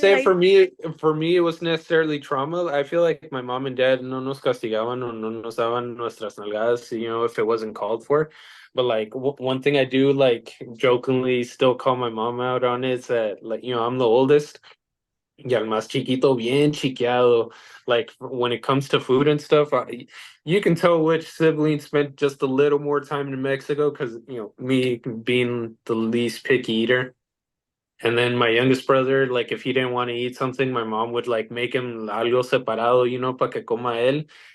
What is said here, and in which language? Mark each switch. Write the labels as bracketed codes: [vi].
[en] say like for me it was necessarily trauma. I feel like my mom and dad [es] no nos castigaban o no nos daban nuestras nalgadas, [en] if it wasn't called for. But like one thing I do like jokingly still call my mom out on is that like I'm the oldest. [es] Y al más chiquito bien chiqueado. [en] Like when it comes to food and stuff, you can tell which sibling spent just a little more time in Mexico because me being the least picky eater. And then my youngest brother, like if he didn't want to eat something, my mom would like make him [es] algo separado, para que coma él.